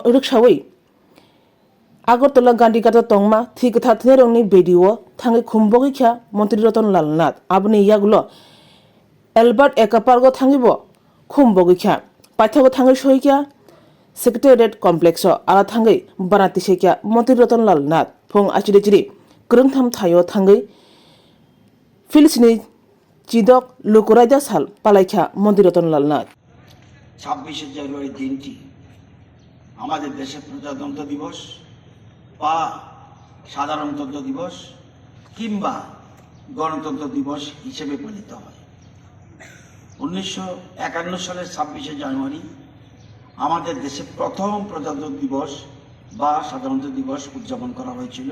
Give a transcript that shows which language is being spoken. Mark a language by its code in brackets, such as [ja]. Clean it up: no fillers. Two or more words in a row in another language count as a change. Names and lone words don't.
[trp] rikshawi Agotola Gandhi Gata Tongma Thikathaneroni video Tangi Kumbogi Kya Montri Roton Lalnat Abni Yagulo Albert Ekapargo Tangibo Kumbogi Kya Pathago Tangi Shoikya Secretariat Complexo Ala Tangi Banati Shekya Montri Roton Lalnat Pong Achiri Kurungtham Thayo Tangi Filisini Chidok Lukuraja Sal Palaikha Montiratan Lalnat [bn] 26শে জানুয়ারি দিনটি আমাদের দেশের প্রজাতন্ত্র দিবস বা সাধারণতন্ত্র দিবস কিংবা গণতন্ত্র দিবস হিসেবে পালিত হয়। 1951 সালের 26শে জানুয়ারি আমাদের দেশে প্রথম প্রজাতন্ত্র দিবস বা সাধারণতন্ত্র দিবস উদযাপন করা হয়েছিল।